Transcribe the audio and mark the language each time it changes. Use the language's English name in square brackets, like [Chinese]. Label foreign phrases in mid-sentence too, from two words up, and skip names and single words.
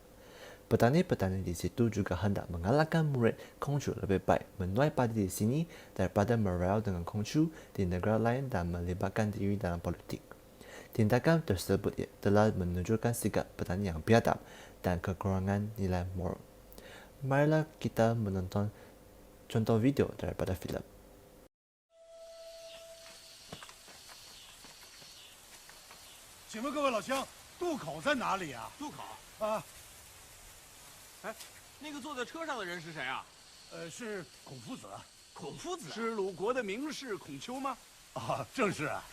[Malay] Petani-petani di situ juga hendak mengalahkan murid Konghucu lebih baik menuai padi di sini daripada merayau dengan Konghucu di negara lain dan melibatkan diri dalam politik. Tindakan tersebut telah menunjukkan sikap petani yang biadab dan kekurangan nilai moral. Marilah kita menonton contoh video daripada filem. [Chinese] 请问各位老乡，渡口在哪里啊？渡口啊，哎，那个坐在车上的人是谁啊？是孔夫子。孔夫子是鲁国的名士孔丘吗？啊，正是啊。